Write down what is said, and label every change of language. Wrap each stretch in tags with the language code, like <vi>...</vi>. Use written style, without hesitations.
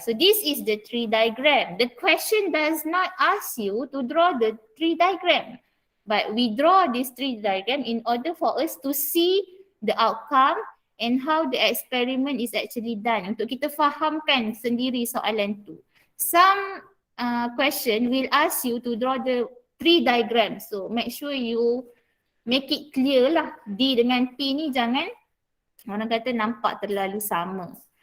<en>So this is the tree diagram. The question does not ask you to draw the tree diagram. But we draw this tree diagram in order for us to see the outcome and how the experiment is actually done.</en> <ms>Untuk kita fahamkan sendiri soalan tu.</ms> <en>Some question will ask you to draw the tree diagram. So make sure you make it clear lah.</en> <ms>D dengan P ni jangan orang kata nampak terlalu sama.</ms>